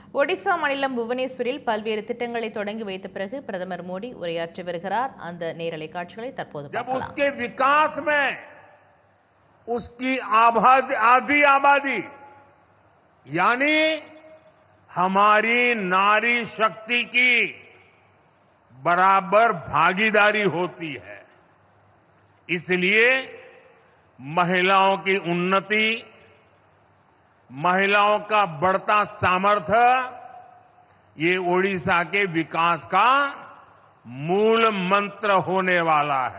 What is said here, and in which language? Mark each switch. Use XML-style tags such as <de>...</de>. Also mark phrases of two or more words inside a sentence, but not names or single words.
<ta>ஒடிசா மாநிலம் புவனேஸ்வரில் பல்வேறு திட்டங்களை தொடங்கி வைத்த பிறகு பிரதமர் மோடி உரையாற்றி வருகிறார். அந்த நேரலை காட்சிகளை தற்போது பார்க்கலாம்.</ta> <hi>उसके विकास में उसकी आधी आबादी यानी हमारी नारी शक्ति की बराबर भागीदारी होती है। इसलिए महिलाओं की उन्नति, महिलाओं का बढ़ता सामर्थ्य ये ओडिशा के विकास का मूल मंत्र होने वाला है।</hi>